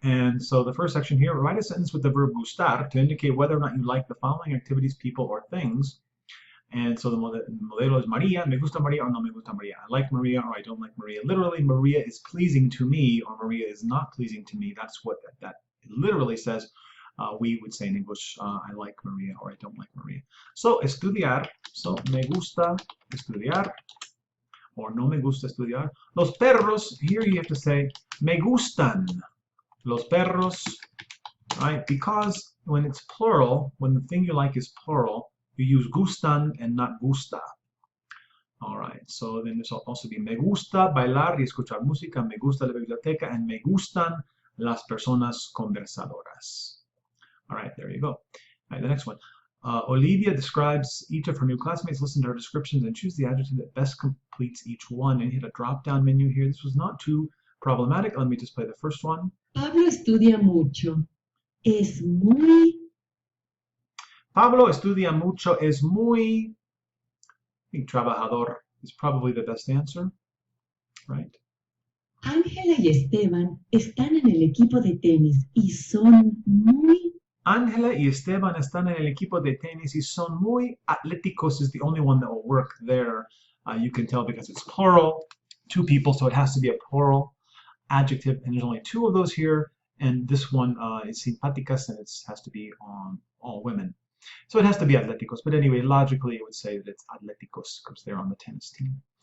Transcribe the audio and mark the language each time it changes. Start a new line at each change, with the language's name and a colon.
English: And so the first section here, write a sentence with the verb gustar to indicate whether or not you like the following activities, people, or things. And so the modelo is Maria,
Spanish: me gusta Maria
English: or
Spanish: no me gusta Maria.
English: I like Maria or I don't like Maria. Literally, Maria is pleasing to me or Maria is not pleasing to me. That's what that literally says. We would say in English, I like Maria or I don't like Maria. So, estudiar.
Spanish: So, me gusta estudiar or no me gusta estudiar. Los perros,
English: here you have to say,
Spanish: me gustan.
English: Los perros, right? Because when it's plural, when the thing you like is plural, you use gustan and not gusta. All right, so then this will also be
Spanish: me gusta bailar y escuchar música, me gusta la biblioteca,
English: and
Spanish: me gustan las personas conversadoras.
English: All right, there you go. All right, the next one. Olivia describes each of her new classmates. Listen to her descriptions and choose the adjective that best completes each one. And hit a drop-down menu here. This was not too problematic. Let me just play the first one.
Spanish: Pablo estudia mucho. Es muy. Pablo estudia mucho. Es muy.
English: I think trabajador is probably the best answer, right?
Spanish: Ángela y Esteban están en el equipo de tenis y son muy. Ángela y Esteban están en el equipo de tenis y son muy atléticos
English: is the only one that will work there. You can tell because it's plural, two people, so it has to be a plural adjective, and there's only two of those here, and this one is simpáticas, and it has to be on all women. So it has to be atléticos, but anyway, logically it would say that it's atléticos because they're on the tennis team.